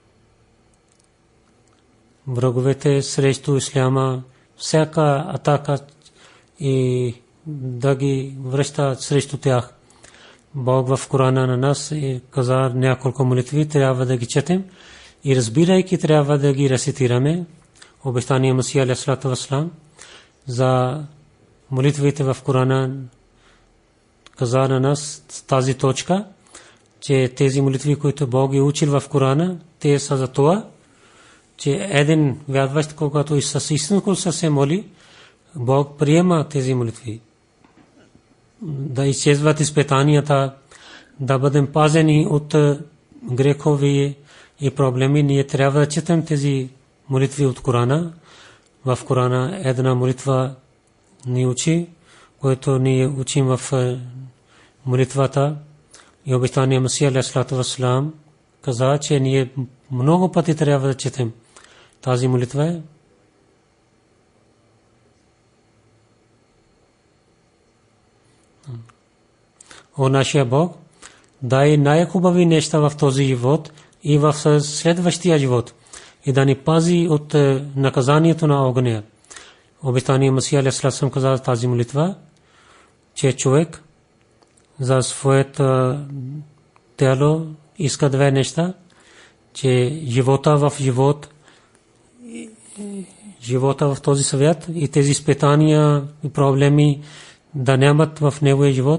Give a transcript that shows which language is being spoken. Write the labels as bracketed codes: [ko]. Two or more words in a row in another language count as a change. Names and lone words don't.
[bg] Враговете срещу исляма, всяка атака и да ги връща срещу тях. Бог в Корана на нас каза няколко молитви, трябва да ги четем и разбирайки трябва да ги рецитираме. Обещание Масия [ar] عليه الصلاة والسلام [bg] за молитвите в Корана каза на нас тази точка, че тези молитви, които Бог е учил в Корана, те са за това, че един вярващ, когато и с истинско се моли, Бог приема тези молитви. Да изчезват изпитанията, да бъдем пазени от грехови и проблеми. Ние трябва да четем тези молитви от Корана. В Корана една молитва ни учи, което ние учим в молитвата. И обещание Масия [ar] عليه الصلاة والسلام [bg] каза, че ние много пъти трябва да четем тази молитва. О нашия Бог, дай най-хубави неща в този живот и в следващия живот и да ни пази от наказанието на огъня. Обещание Масия [ar] عليه الصلاة والسلام [bg] каза тази молитва, че човек за своето тяло иска две неща, че живота в този свят и тези изпитания и проблеми да нямат в неговия живот.